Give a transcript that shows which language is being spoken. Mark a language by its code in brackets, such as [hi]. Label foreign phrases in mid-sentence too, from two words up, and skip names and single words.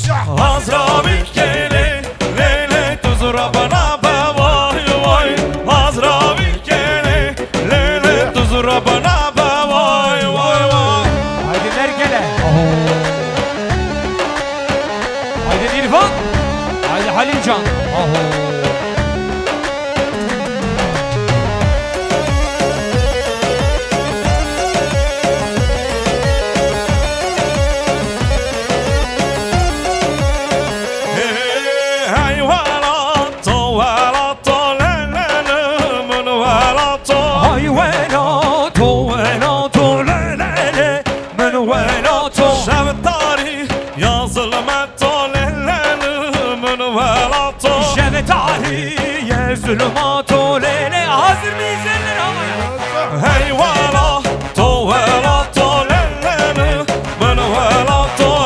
[ku] Azrail gele lele tuzura bana be vay vay. Azrail gele lele tuzura bana be vay vay vay. [tr] Haydi Merkel'e. Haydi İrfan. Haydi Halilcan. [ku] Hey velato velato lele mun velato. Hay velato, velato, le le le. Men velato. Şev tarih yazılmato lele mun velato. Şeve tarihe zulümato le le. [tr] Hazır mıyız eller havaya? [ku] Hey velato velato lele mun velato.